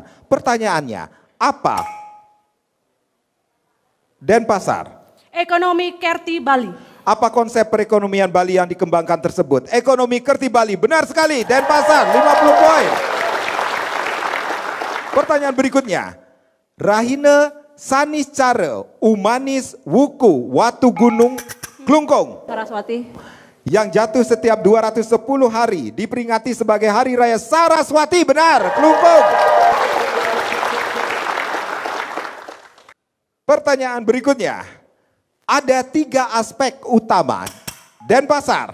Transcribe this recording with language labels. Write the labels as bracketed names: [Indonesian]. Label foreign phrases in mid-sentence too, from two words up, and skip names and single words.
[Indonesian] Pertanyaannya, apa? Denpasar. Ekonomi Kerti Bali. Apa konsep perekonomian Bali yang dikembangkan tersebut? Ekonomi Kerti Bali, benar sekali. Denpasar, 50 poin. Pertanyaan berikutnya. Rahina Sanis Cara, Umanis Wuku, Watu Gunung, Klungkung. Saraswati. Yang jatuh setiap 210 hari diperingati sebagai Hari Raya Saraswati, benar, Klungkung. Pertanyaan berikutnya. Ada 3 aspek utama Denpasar.